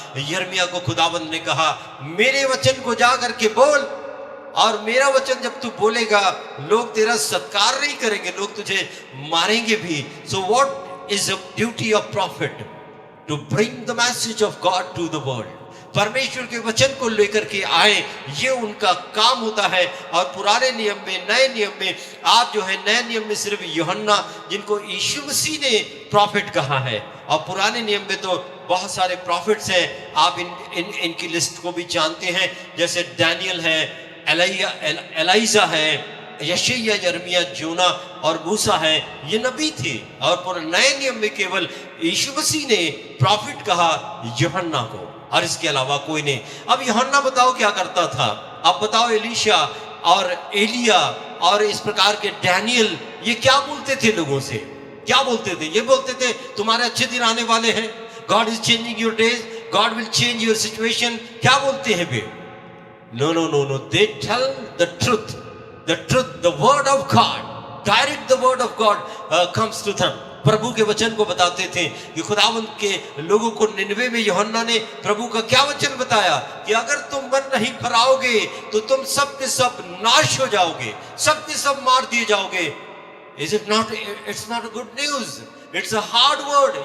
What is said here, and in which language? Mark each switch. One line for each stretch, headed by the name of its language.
Hindi: यिर्मयाह को खुदावंद ने कहा, मेरे वचन को जा करके बोल, और मेरा वचन जब तू बोलेगा लोग तेरा सत्कार नहीं करेंगे, लोग तुझे मारेंगे भी।
English: So what is the duty of prophet? To bring the message of God to the world.
Hindi: परमेश्वर के वचन को लेकर के आए, ये उनका काम होता है। और पुराने नियम में, नए नियम में, आप जो है नए नियम में सिर्फ यूहन्ना जिनको यीशु मसीह ने प्रॉफिट कहा है, और पुराने नियम में तो बहुत सारे प्रॉफिट्स हैं। आप इनकी लिस्ट को भी जानते हैं, जैसे डैनियल है, एलाइजा है, यशायाह, यिर्मयाह, जोना और मूसा है। ये नबी थे। और पूरे नए नियम में केवल यीशु मसीह ने प्रॉफिट कहा यूहन्ना को, और इसके अलावा कोई नहीं। अब यूहन्ना बताओ क्या करता था? अब बताओ एलीशा और एलिया और इस प्रकार के डैनियल ये क्या बोलते थे लोगों से? क्या बोलते थे? ये बोलते थे तुम्हारे अच्छे दिन आने वाले हैं,
English: God is changing your days, God will change your situation.
Hindi: क्या बोलते हैं वे?
English: No. They tell the truth, the word of God. Direct the word of God comes to them.
Hindi: प्रभु के वचन को बताते थे कि खुदावंद के लोगों को निनवे में यूहन्ना ने प्रभु का क्या वचन बताया कि अगर तुम मन नहीं फराओगे तो तुम सब के सब नाश हो जाओगे, सब के सब मार दिए जाओगे।
English: Is it not? It's not a good news. It's a hard word.